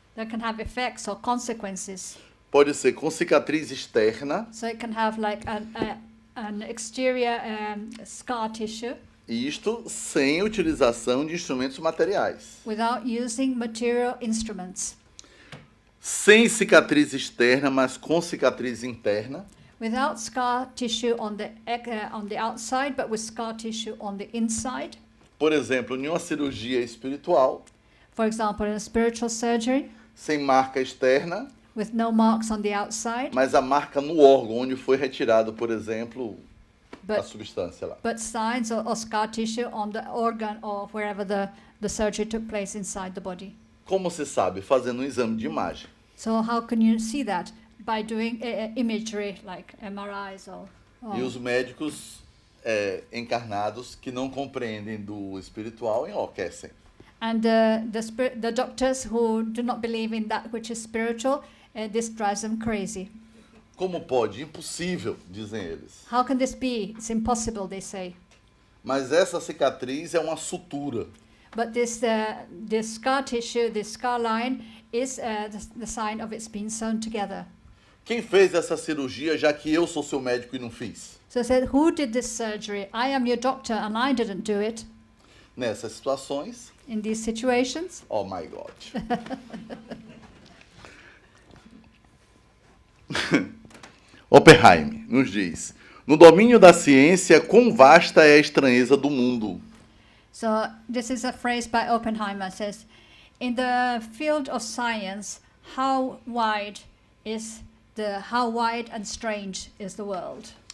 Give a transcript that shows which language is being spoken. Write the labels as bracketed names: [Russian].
[English] That can have effects or consequences. [Portuguese] Pode ser com cicatriz externa. [English] So it can have like an exterior scar tissue. [Portuguese] E isto sem utilização de instrumentos materiais. [English] Without using material instruments. [Portuguese] Sem cicatriz externa, mas com cicatriz interna. [English] Without scar tissue on the outside, but with scar tissue on the inside. [Portuguese] Por exemplo, em uma cirurgia espiritual. [English] For example, in a spiritual surgery. [Portuguese] Sem marca externa. [English] With no marks on the outside. [Portuguese] Mas a marca no órgão onde foi retirado, por exemplo, a substância lá. [English] But signs or scar tissue on the organ or wherever the surgery took place inside the body. [Portuguese] Como se sabe? Fazendo um exame de imagem. [English] So how can you see that? By doing imagery like MRIs or [Portuguese] E os médicos encarnados que não compreendem do espiritual enlouquecem. [English] And the doctors who do not believe in that which is spiritual, this drives them crazy. [Portuguese] Como pode? Impossível, dizem eles. [English] How can this be? It's impossible, they say. [Portuguese] Mas essa cicatriz é uma sutura. [English] But this scar tissue, this scar line, is the sign of it's been sewn together. [Portuguese] Quem fez essa cirurgia, já que eu sou seu médico e não fiz? [English] So I said, who did this surgery? I am your doctor and I didn't do it. [Portuguese] Nessas situações. [English] In these situations. Oh my God. [Portuguese] Oppenheim nos diz: no domínio da ciência, quão vasta é a estranheza do mundo. [English] So this is a phrase by Oppenheimer. Says, in the field of science, how wide and strange is the world?